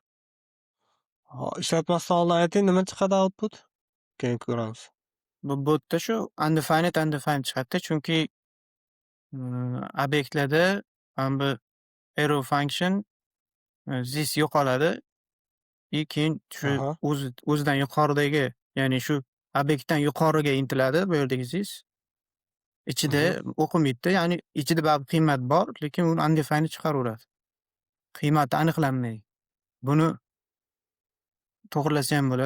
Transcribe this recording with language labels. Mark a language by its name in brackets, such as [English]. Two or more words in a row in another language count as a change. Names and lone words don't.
[Uzbek] Ishlatmasdan oldin ayting, nima chiqadi output? Keyin ko'ramiz. Bu botda shu undefined chiqadi-da, chunki obyektlarda mana bu [English] arrow function [Uzbek] this yo'qoladi. Keyin shu Aha. o'zidan yuqoridagi, ya'ni shu obyektdan yuqoriga intiladi bu yerdagi this. Ichida o'qimaydida, ya'ni ichida baribir qiymat bor, lekin uni undefined chiqaraveradi. Qiymati aniqlanmaydi. Buni to'g'rilasa ham bo'ladi.